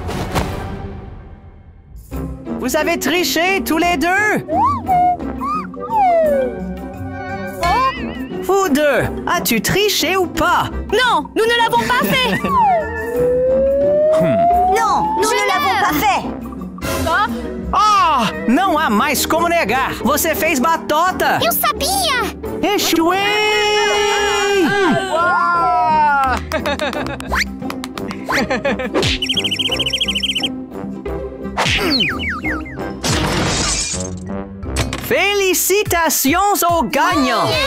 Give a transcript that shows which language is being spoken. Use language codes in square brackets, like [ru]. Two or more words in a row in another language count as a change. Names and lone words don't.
[fr] Vous avez triché tous les deux! Vous deux, as-tu triché ou pas? Non, nous ne l'avons pas fait! Non, nous ne l'avons pas fait! [pt] Ah! Não há mais como negar! Você fez batota! Eu sabia! Echoei! [fr] Félicitations aux gagnants!